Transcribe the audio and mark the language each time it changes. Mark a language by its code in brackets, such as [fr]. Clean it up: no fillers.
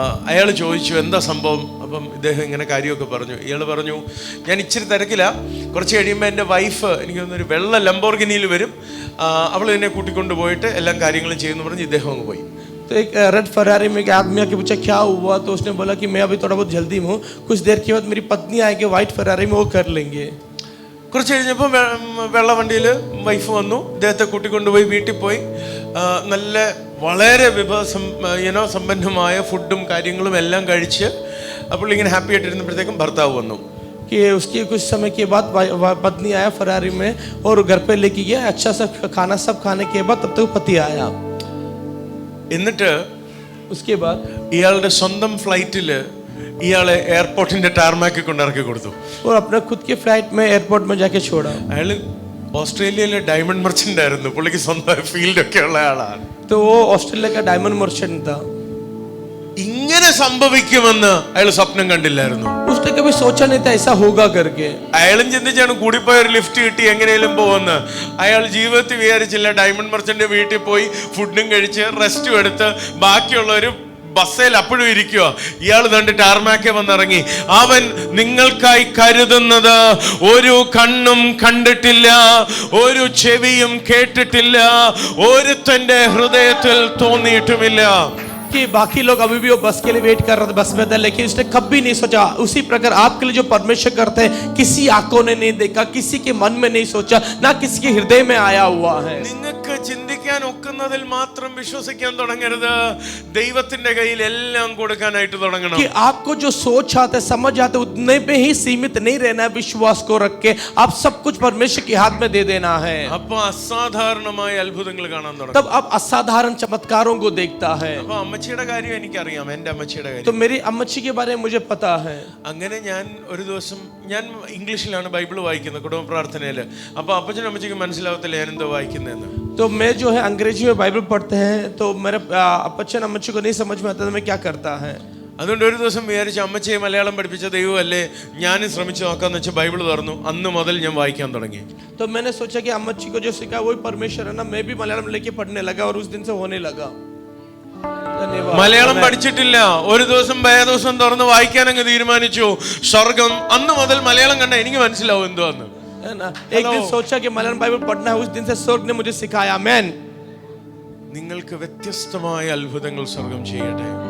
[ml] അയാൾ ചോദിച്ചു എന്താ സംഭവം. അപ്പം ഇദ്ദേഹം ഇങ്ങനെ കാര്യമൊക്കെ പറഞ്ഞു. ഇയാൾ പറഞ്ഞു ഞാൻ ഇച്ചിരി തിരക്കില്ല, കുറച്ച് കഴിയുമ്പോൾ എൻ്റെ വൈഫ് എനിക്ക് തോന്നുന്നൊരു വെള്ള ലംബോർഗിനിയിൽ വരും, അവൾ എന്നെ കൂട്ടിക്കൊണ്ട് പോയിട്ട് എല്ലാം കാര്യങ്ങളും ചെയ്യുമെന്ന് പറഞ്ഞ് ഇദ്ദേഹം അങ്ങ് പോയി. [hi] तो एक रेड फरारी में एक आदमी आके पूछा क्या हुआ, तो उसने बोला कि मैं अभी थोड़ा बहुत जल्दी में हूँ, कुछ देर के बाद मेरी पत्नी आएगी व्हाइट फरारी में, वो कर लेंगे. [ml] കുറച്ച് കഴിഞ്ഞപ്പോൾ വെള്ള വണ്ടിയിൽ വൈഫ് വന്നു, ഇദ്ദേഹത്തെ കൂട്ടിക്കൊണ്ടുപോയി വീട്ടിൽ പോയി. നല്ല വളരെ സമ്പന്നമായ ഫുഡും കാര്യങ്ങളും എല്ലാം കഴിച്ച് അപ്പോൾ ഇങ്ങനെ ഹാപ്പി ആയിട്ടിരുന്നപ്പോഴത്തേക്കും ഭർത്താവ് വന്നു. [hi] कि उसके कुछ समय के बाद पत्नी आया फरारी में और घर पे लेके गया, अच्छा सा खाना सब खाने के बाद तब तक पति आया. [ml] എന്നിട്ട് [hi] उसके बाद [ml] ഇയാളുടെ സ്വന്തം ഫ്ലൈറ്റിൽ ഇയാളെ എയർപോർട്ടിന്റെ ടാർമാക്കിൽ കൊണ്ടിറക്കി കൊടുത്തു. [hi] और अपने खुद के फ्लाइट में एयरपोर्ट में जाके छोड़ा. [ml] അയാൾ ഓസ്ട്രേലിയയിലെ ഡയമണ്ട് മെർച്ചന്റ് ആയിരുന്നു, പുള്ളിക്ക് സ്വന്തം ഫീൽഡ് ഒക്കെ ഉള്ള ആളാണ്. [hi] तो वो ऑस्ट्रेलिया का डायमंड मर्चेंट था. [ml] ഇങ്ങനെ സംഭവിക്കുമെന്ന് അയാൾ സ്വപ്നം കണ്ടില്ലായിരുന്നു. [hi] उसने कभी सोचा नहीं था ऐसा होगा करके. [ml] അയാളും ചിന്തിച്ചാണ് കൂടിപ്പോയ ഒരു ലിഫ്റ്റ് കിട്ടി എങ്ങനെയും പോകുമെന്ന്. അയാൾ ജീവിതത്തിൽ വിചാരിച്ചില്ല ഡയമണ്ട് മെർച്ചന്റ് വീട്ടിൽ പോയി ഫുഡും കഴിച്ച് റെസ്റ്റും എടുത്ത് ബാക്കിയുള്ളവർ ബസ്സിൽ അപ്പോഴും ഇരിക്കുക. ഇയാൾ കണ്ട് ടാർമാക്കെ വന്നിറങ്ങി. അവൻ നിങ്ങൾക്കായി കരുതുന്നത് ഒരു കണ്ണും കണ്ടിട്ടില്ല, ഒരു ചെവിയും കേട്ടിട്ടില്ല, ഒരുത്തന്റെ ഹൃദയത്തിൽ തോന്നിയിട്ടുമില്ല. [hi] कि बाकी लोग अभी भी वो बस के लिए वेट कर रहे थे, बस में थे, लेकिन उसने कभी नहीं सोचा. उसी प्रकार आपके लिए जो परमेश्वर करते हैं किसी आंखों ने नहीं देखा, किसी के मन में नहीं सोचा, ना किसी के हृदय में आया हुआ है. [ml] നിങ്ങൾക്ക് ചിന്തിക്കാൻ ഒക്കുന്നതിൽ മാത്രം വിശ്വസിക്കാൻ തുടങ്ങരുത്. ദൈവത്തിന്റെ കയ്യിൽ എല്ലാം കൊടുക്കാനായിട്ട് തുടങ്ങണം. [hi] कि आपको जो सोच आते समझ आते उतने पे ही सीमित नहीं रहना है. विश्वास को रख के आप सब कुछ परमेश्वर के हाथ में दे देना है. [ml] അപ്പൊ അസാധാരണമായ അത്ഭുതങ്ങൾ കാണാൻ തുടങ്ങും. [hi] तब अब असाधारण चमत्कारों को देखता है. [ml] അപ്പൊ അമ്മച്ചിയുടെ കാര്യം എനിക്കറിയാം, എൻ്റെ അമ്മച്ചിയുടെ കാര്യം. [hi] तो मेरी अम्मची के बारे में मुझे पता है. [ml] അങ്ങനെ ഞാൻ ഒരു ദിവസം ഞാൻ ഇംഗ്ലീഷിലാണ് ബൈബിൾ വായിക്കുന്നത് കുടുംബ പ്രാർത്ഥനയിൽ. അപ്പൊ അപ്പച്ചനും അമ്മച്ചിക്ക് മനസ്സിലാവത്തില്ല ഞാൻ എന്തോ വായിക്കുന്നതെന്ന്. [hi] तो मैं जो है अंग्रेजी में बाइबल पढ़ते हैं, तो मेरे अपच्चन अम्मची को नहीं समझ में आता तो मैं क्या करता है. [ml] അതുകൊണ്ട് ഒരു ദിവസം വിചാരിച്ചു അമ്മച്ചിയെ മലയാളം പഠിപ്പിച്ച ദൈവമല്ലേ, ഞാനും ശ്രമിച്ചു നോക്കാന്ന് വെച്ചാൽ ബൈബിൾ തുറന്നു. അന്ന് മുതൽ ഞാൻ വായിക്കാൻ തുടങ്ങി. [hi] तो मैंने सोचा कि अम्मची को जो सिखा वही परमेश्वर है ना, मैं भी मलयालम लेके पढ़ने लगा और उस दिन से होने लगा. [ml] മലയാളം പഠിച്ചിട്ടില്ല, ഒരു ദിവസം ദിവസം തുറന്ന് വായിക്കാൻ അങ്ങ് തീരുമാനിച്ചു. സ്വർഗം അന്ന് മുതൽ മലയാളം കണ്ട എനിക്ക് മനസ്സിലാവും എന്തുവാന്ന്. [hi] एक दिन सोचा कि मलयालम बाइबल पढ़ना है, उस दिन से स्वर्ग ने मुझे सिखाया. आमेन. [ml] നിങ്ങൾക്ക് വ്യത്യസ്തമായ അത്ഭുതങ്ങൾ സ്വർഗം ചെയ്യട്ടെ.